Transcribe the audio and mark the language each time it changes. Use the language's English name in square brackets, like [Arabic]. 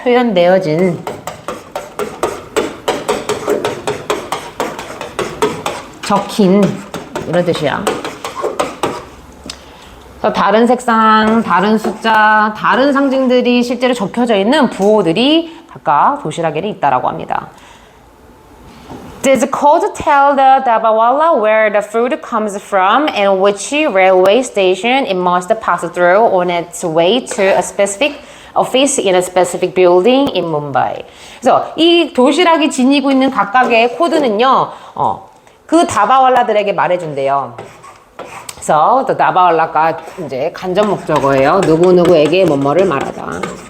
[Korean] 표현되어진 적힌 이런 뜻이야. 그래서 다른 색상, 다른 숫자, 다른 상징들이 실제로 적혀져 있는 부호들이 각각 도시락에는 있다라고 합니다. [English] This code to tell the Dabawala where the food comes from and which railway station it must pass through on its way to a specific office in a specific building in Mumbai. [Korean] 그래서 이 도시락이 지니고 있는 각각의 코드는요, 그 다바왈라들에게 말해준대요. 그래서 또 다바왈라가 이제 간접 목적어예요. 누구누구에게 뭐뭐를 말하다.